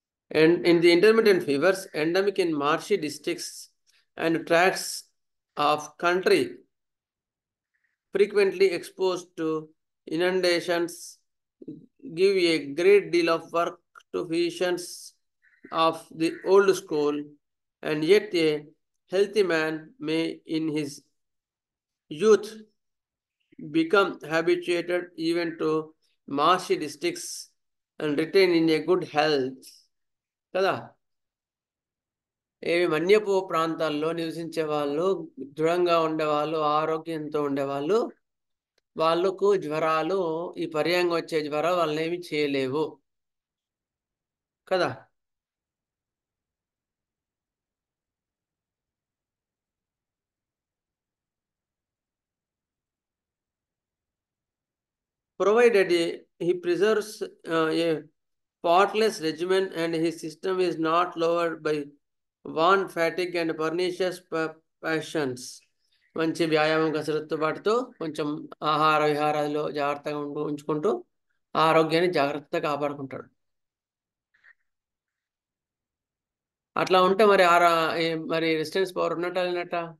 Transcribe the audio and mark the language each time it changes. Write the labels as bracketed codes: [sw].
[en] And in the intermittent fevers, endemic in marshy districts and tracts of country frequently exposed to inundations give a great deal of work to physicians of the old school, and yet a healthy man may in his youth become habituated even to marshy districts and retain in a good health. [te] కదా ఏవి మన్యపు ప్రాంతాల్లో నివసించే వాళ్ళు, దృఢంగా ఉండేవాళ్ళు, ఆరోగ్యంతో ఉండేవాళ్ళు, వాళ్ళకు జ్వరాలు, ఈ పర్యంగా వచ్చే జ్వరాలు వాళ్ళని ఏమి చేయలేవు కదా. [en] Provided he preserves a spotless regimen and his system is not lowered by want, fatigue and pernicious passions. [te] మంచి వ్యాయామం కసరత్తు పాటుతో కొంచెం ఆహార విహారాల్లో జాగ్రత్తగా ఉంచుకుంటూ ఆరోగ్యాన్ని జాగ్రత్తగా కాపాడుకుంటాడు. అట్లా ఉంటే మరి మరి రెసిస్టెన్స్ పవర్ ఉన్నట్ట లేనట్ట?